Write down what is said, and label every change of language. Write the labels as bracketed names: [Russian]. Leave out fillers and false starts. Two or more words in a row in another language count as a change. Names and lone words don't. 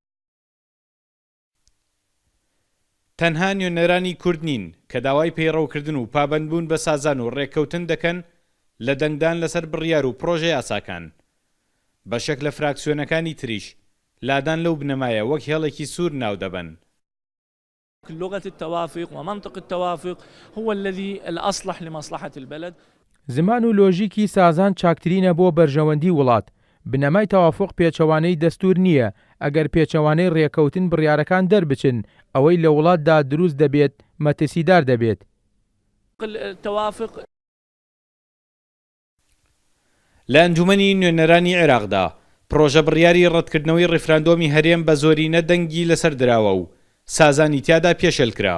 [Central Kurdish] تەنها نوێنەرانی کورد نین کە داوای پەیڕەوکردن و پابەندبوون بە سازان و ڕێککەوتن دەکەن لە دەنگدان لەسەر بڕیار و پرۆژە یاساکان. بەشێک لە فراکسیۆنەکانی تریش لادان لەو بنەمایە وەک هێڵێکی سوور ناو دەبن. [Arabic] لغة التوافق ومنطق التوافق هو الذي الأصلح لمصلحة البلد. [Central Kurdish] زمان و لۆژیکی سازان چاکترینە بۆ بەرژەوەندی وڵات. بنەمای تەوافق پێچەوانەی دەستور نییە. ئەگەر پێچەوانەی ڕێکەوتن بڕیارەکان دەربچن ئەوەی لە وڵاتدا دروست دەبێت مەترسیدار دەبێت. التوافق لە ئەنجومەنی نوێنەرانی عێراقدا پرۆژە بڕیاری ڕەتکردنەوەی ڕیفراندۆمی هەرێم بە زۆرینە دەنگی لەسەر دراوە و سازانی تیادا پێشێل کرا.